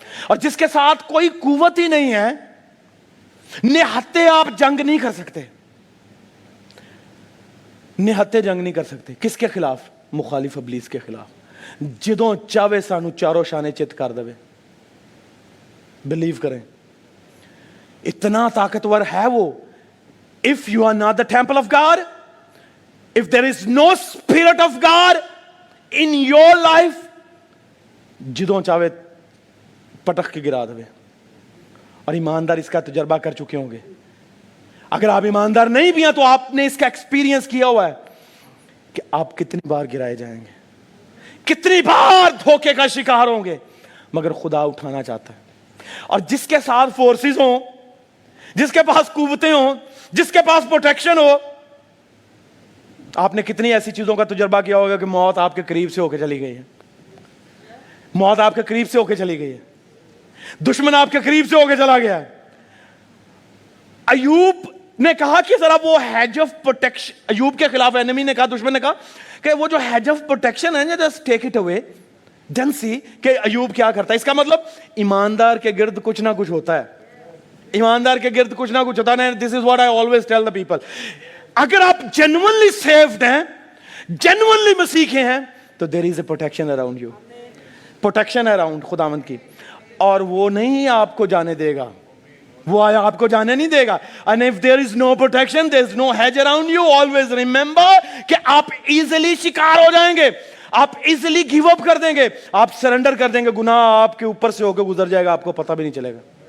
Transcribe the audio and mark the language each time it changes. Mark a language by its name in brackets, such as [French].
[Urdu] اور جس کے ساتھ کوئی قوت ہی نہیں ہے, نہتے آپ جنگ نہیں کر سکتے, نہتے جنگ نہیں کر سکتے. کس کے خلاف؟ مخالف ابلیس کے خلاف. [Punjabi] جدوں چاہے سانو چاروں شانے چت کر دے. [Urdu] بلیو کریں, اتنا طاقتور ہے وہ. [English] if you are not the temple of God, if there is no spirit of God in your life, [Punjabi] جدوں چاہے پٹک کے گرا دے. [Urdu] اور ایماندار اس کا تجربہ کر چکے ہوں گے. اگر آپ ایماندار نہیں بھی ہیں تو آپ نے اس کا ایکسپیرینس کیا ہوا ہے کہ آپ کتنی بار گرائے جائیں گے, کتنی بار دھوکے کا شکار ہوں گے, مگر خدا اٹھانا چاہتا ہے. اور جس کے ساتھ فورسز ہوں, جس کے پاس قوتیں ہوں, جس کے پاس پروٹیکشن ہو. آپ نے کتنی ایسی چیزوں کا تجربہ کیا ہوگا کہ موت آپ کے قریب سے ہو کے چلی گئی ہے, موت آپ کے قریب سے ہو کے چلی گئی ہے, دشمن آپ کے قریب سے ہو کے چلا گیا ہے. ایوب نے کہا کہ ذرا وہ ہیج آف پروٹیکشن, ایوب کے خلاف انیمی نے کہا, دشمن نے کہا کہ وہ جو ہیج آف پروٹیکشن ہے [English] just take it away, then see [Urdu] کہ ایوب کیا کرتا ہے. اس کا مطلب ایماندار کے گرد کچھ نہ کچھ ہوتا ہے, ایماندار کے گرد کچھ نہ کچھ ہوتا ہے. [English] This is what I always tell the people. [Urdu] اگر آپ جینوئنلی سیفڈ ہیں, جینوئنلی مسیحی ہیں, تو [English] There is a protection around you, protection around خداوند کی. [Urdu] اور وہ نہیں آپ کو جانے دے گا, وہ آپ کو جانے نہیں دے گا. [English] and if there is no protection, there is no hedge around you, always remember [Urdu] کہ آپ ایزیلی شکار ہو جائیں گے, آپ ایزیلی گیو اپ کر دیں گے, آپ سرنڈر کر دیں گے, گناہ آپ کے اوپر سے ہو کے گزر جائے گا, آپ کو پتہ بھی نہیں چلے گا.